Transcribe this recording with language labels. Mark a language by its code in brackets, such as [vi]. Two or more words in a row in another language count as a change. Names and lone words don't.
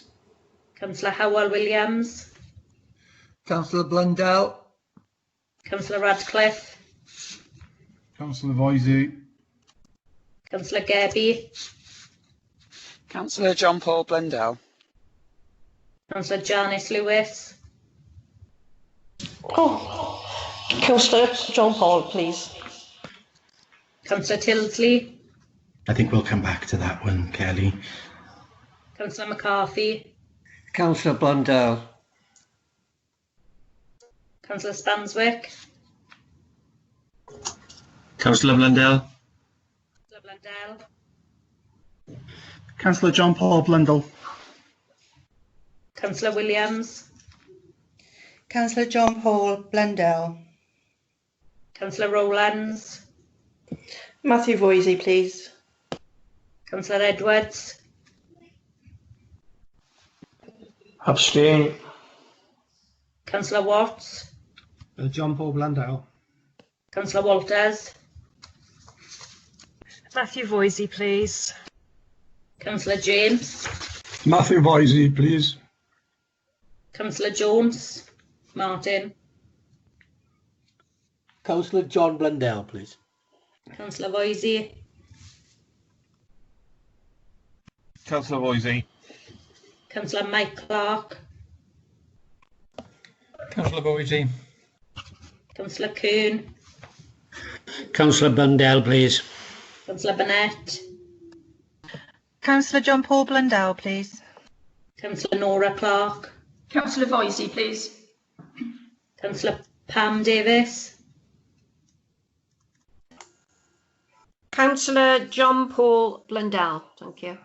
[en] Councillor Howell Williams. Councillor Blundell. Councillor Radcliffe. Councillor Voisey. Councillor Gerbie. Councillor John Paul Blundell. Councillor Janice Lewis. Councillor John Paul, please. Councillor Tilsley. I think we'll come back to that one, Kelly. Councillor McCarthy. Councillor Blundell. Councillor Spanswick. Councillor Blundell. Councillor Blundell. Councillor John Paul Blundell. Councillor Williams. Councillor John Paul Blundell. Councillor Rowlands. Matthew Voisey, please. Councillor Edwards. Abstain. Councillor Watts. John Paul Blundell. Councillor Walters. Matthew Voisey, please. Councillor James. Matthew Voisey, please. Councillor Jones. Martin. Councillor John Blundell, please. Councillor Voisey. Councillor Voisey. Councillor Mike Clark. Councillor Voisey. Councillor Kuhn. Councillor Blundell, please. Councillor Burnett. Councillor John Paul Blundell, please. Councillor Nora Clark. Councillor Voisey, please. Councillor Pam Davis. Councillor John Paul Blundell, thank you.